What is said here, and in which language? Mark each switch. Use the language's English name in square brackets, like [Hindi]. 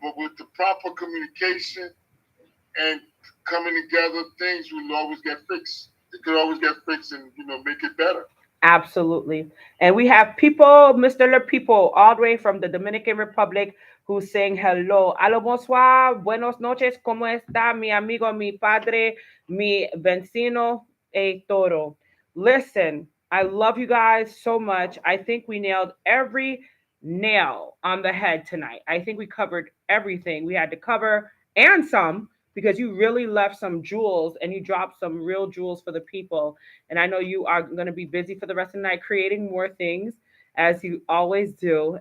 [English] But with the proper communication and coming together, things will always get fixed. It could always get fixed and, you know, make it better. Absolutely. And we have people, Mr. Le People, all the way from the Dominican Republic, who's saying hello. [Spanish] Aló, bonsoir, buenos noches, ¿cómo está mi amigo, mi padre, mi vecino, todo? [English] Listen, I love you guys so much. I think we nailed every nail on the head tonight. I think we covered everything we had to cover and some, because you really left some jewels and you dropped some real jewels for the people. And I know you are going to be busy for the rest of the night creating more things, as you always do.